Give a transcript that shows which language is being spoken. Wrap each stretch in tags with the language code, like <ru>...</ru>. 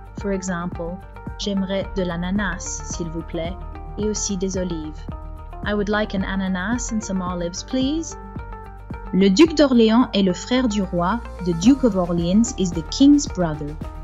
<en>For example,</en> <fr>j'aimerais de l'ananas, s'il vous plaît, et aussi des olives.</fr> <en>I would like an ananas and some olives, please.</en> <fr>Le duc d'Orléans est le frère du roi.</fr> <en>The Duke of Orleans is the king's brother.</en>